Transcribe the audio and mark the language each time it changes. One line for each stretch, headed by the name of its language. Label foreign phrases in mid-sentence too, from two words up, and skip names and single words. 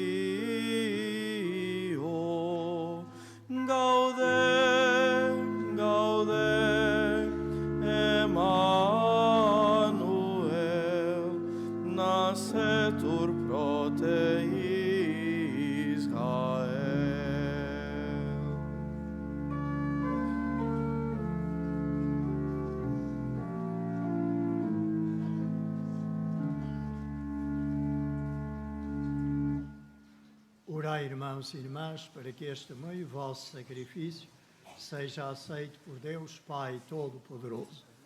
Latin: fio, gaude, gaude, Emmanuel, nascetur pro te Israel.
Portuguese: Orai, irmãos e irmãs, para que este meu vosso sacrifício seja aceito por Deus Pai Todo-Poderoso.